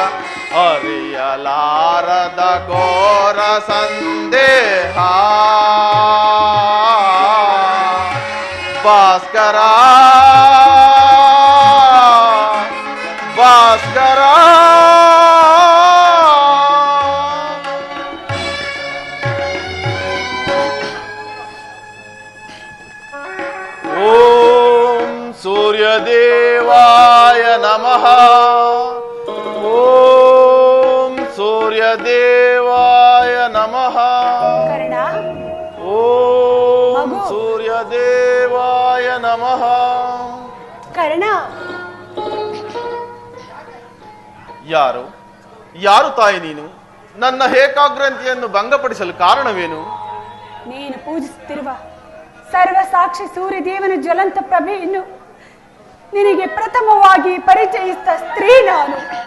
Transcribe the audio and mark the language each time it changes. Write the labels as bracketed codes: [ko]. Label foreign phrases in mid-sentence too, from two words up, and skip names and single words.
[kn] ಹರಿಯಲಾರದ ಘೋರ ಸಂದೇಹ ಭಾಸ್ಕರ ಭಾಸ್ಕರ. [sa] ಓಂ ಸೂರ್ಯದೇವಾಯ ನಮಃ. ಓಂ ಸೂರ್ಯದೇವಾಯ ನಮಃ. ಓಂ ಸೂರ್ಯದೇವಾಯ ನಮಃ. [kn] ಕರ್ಣ, ಯಾರು ಯಾರು ತಾಯಿ ನೀನು? ನನ್ನ ಏಕಾಗ್ರಂತಿಯನ್ನು ಭಂಗಪಡಿಸಲು ಕಾರಣವೇನು? ನೀನು ಪೂಜಿಸುತ್ತಿರುವ ಸರ್ವಸಾಕ್ಷಿ ಸೂರ್ಯದೇವನ ಜ್ವಲಂತ ಪ್ರಭೆಯನ್ನು ನಿನಗೆ ಪ್ರಥಮವಾಗಿ ಪರಿಚಯಿಸಿದ ಸ್ತ್ರೀ ನಾನು.